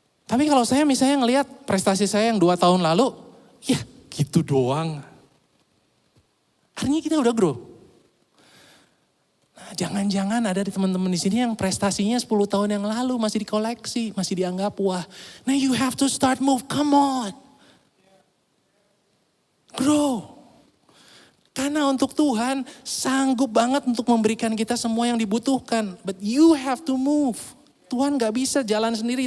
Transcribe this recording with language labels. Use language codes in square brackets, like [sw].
[id] Tapi kalau saya misalnya ngelihat prestasi saya yang 2 tahun lalu, ya gitu doang. Artinya kita udah grow. Jangan-jangan ada di teman-teman di sini yang prestasinya 10 tahun yang lalu masih dikoleksi, masih dianggap wah. [en] Nah, you have to start move, come on. Grow. [id] Karena untuk Tuhan sanggup banget untuk memberikan kita semua yang dibutuhkan. [en] But you have to move. [id] Tuhan gak bisa jalan sendiri.